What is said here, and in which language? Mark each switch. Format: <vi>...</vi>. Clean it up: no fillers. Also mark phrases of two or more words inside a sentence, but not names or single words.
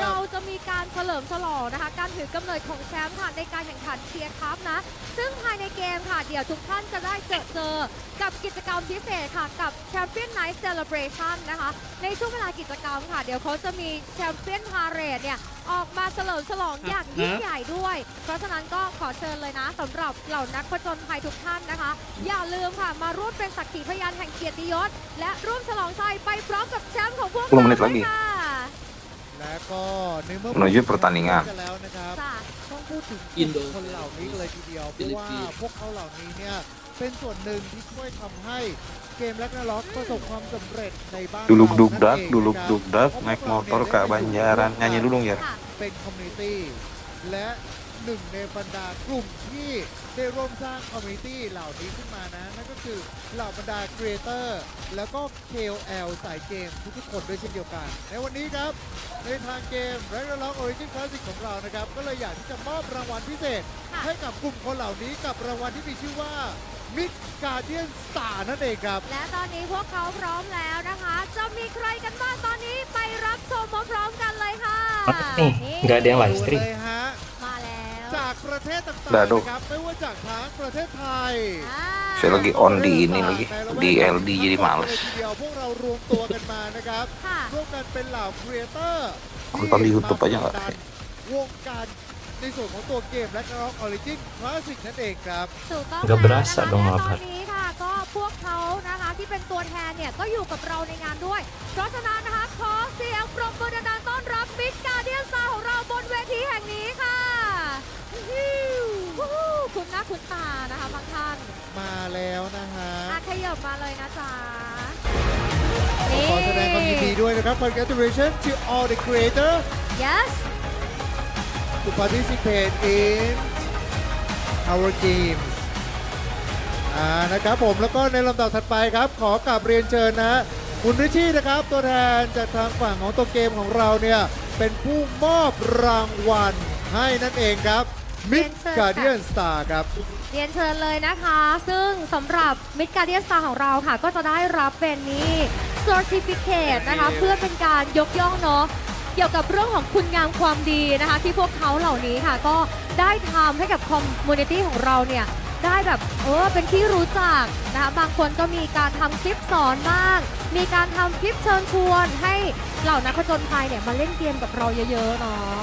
<th>เราจะมีการเฉลิมฉลองนะคะการถือกำเนิดของแชมป์ค่ะในการแข่งขันเทียร์คัพนะ ซึ่งภายในเกมค่ะเดี๋ยวทุกท่านจะได้เจอกับกิจกรรมพิเศษค่ะกับ</th> <en>Champion Night Celebration</en> <th>นะคะ ในช่วงเวลากิจกรรมค่ะเดี๋ยวเขาจะมี</th> <en>Champion Parade</en> <th>เนี่ยออกมาเฉลิมฉลองอย่างยิ่งใหญ่ด้วย เพราะฉะนั้นก็ขอเชิญเลยนะสำหรับเหล่านักผจญภัยทุกท่านนะคะ อย่าลืมค่ะมาร่วมเป็นสักขีพยานแห่งเกียรติยศ และร่วมฉลองชัยไปพร้อมกับแชมป์ของพวกเรา</th> <id>10 menit</id> <th>ด้วย</th> <id>lagi</id> <th>ค่ะ และก็ในเมื่อ</th> <id>menuju pertandingan</id> <th>กันแล้วนะครับ จ้ะ ช่องพูดถึงกลุ่มคนเหล่านี้กันเลยทีเดียวเพราะว่าพวกเขาเหล่านี้เนี่ยเป็นส่วนหนึ่งที่ช่วยทำให้เกมแร็กนาร็อกประสบความสำเร็จในบ้านเรา</th> <id>Duluk</id> <th>นั่น</th> <id>dugdak,</id> <th>เอง</th> <id>duluk</id> <th>นะครับ</th> <id>dugdak, naik motor ke Banjaran. Nyanyi dulu ya.</id> <th>เป็นคอมมูนิตี้และหนึ่งในบรรดากลุ่มที่ได้ร่วมสร้างคอมมูนิตี้เหล่านี้ขึ้นมานะนั่นก็คือเหล่าบรรดาครีเอเตอร์แล้วก็ KOL สายเกมทุกๆคนด้วยเช่นเดียวกัน ในวันนี้ครับในทางเกม Ragnarok Origin Classic ของเรานะครับก็เลยอยากที่จะมอบรางวัลพิเศษ ให้กับกลุ่มคนเหล่านี้กับรางวัลที่มีชื่อว่า Mid Guardian Star นั่นเองครับ และตอนนี้พวกเขาพร้อมแล้วนะคะ จะมีใครกันบ้างตอนนี้ไปรับชมพร้อมๆกันเลยค่ะ</th> <id>nggak ada yang live</id> <th>ดู stream เลยฮะ มาแล้ว จากประเทศต่าง</th> <id>Dah,</id> <th>ๆ</th> <id>Dok.</id> <th>นะครับไม่ว่าจากทั้งประเทศไทย</th> <id>Saya lagi on di ini lagi, di LD jadi males.</id> <th>ทีเดียวพวกเรารวมตัวกันมานะครับ ค่ะ ร่วมกันเป็นเหล่าครีเอเตอร์</th> <id>Nonton di YouTube aja nggak?</id> <th>วงการในส่วนของตัวเกมและกระรอก Origin Classic นั่นเองครับ ถูกต้อง</th> <id>Nggak</id> <th>แล้ว</th> <id>berasa</id> <th>นะคะ</th> <id>dong</id> <th>และต</th> <id>lapar</id> <th>อนนี้ค่ะก็พวกเขานะคะที่เป็นตัวแทนเนี่ยก็อยู่กับเราในงานด้วย เพราะฉะนั้นนะคะขอเสียงปรบมือดังๆต้อนรับมิดการ์เดียนสตาร์ของเราบนเวทีแห่งนี้ค่ะคุณหน้าคุณตานะคะบางท่าน มาแล้วนะฮะ ขยับมาเลยนะจ๊ะ ขอแสดงความยินดีด้วยนะครับ</th> <en>Congratulations to all the creators yes to participate in our games</en> <th>นะครับผมแล้วก็ในลำดับถัดไปครับ ขอกลับเรียนเชิญนะคุณริชชี่นะครับ ตัวแทนจากทางฝั่งของตัวเกมของเราเนี่ยเป็นผู้มอบรางวัลให้นั่นเองครับ Mid Guardian Star ครับ เรียนเชิญเลยนะคะ ซึ่งสำหรับ Mid Guardian Star ของเราค่ะ ก็จะได้รับเป็นนี้ Certificate นะคะ เพื่อเป็นการยกย่องเนาะเกี่ยวกับเรื่องของคุณงามความดีนะคะ ที่พวกเขาเหล่านี้ค่ะ ก็ได้ทำให้กับคอมมูนิตี้ของเราเนี่ย ได้แบบเป็นที่รู้จักนะคะบางคนก็มีการทำคลิปสอนบ้าง มีการทำคลิปเชิญชวนให้เหล่านักผจญภัยเนี่ยมาเล่นเกมกับเราเยอะๆเนาะ</th>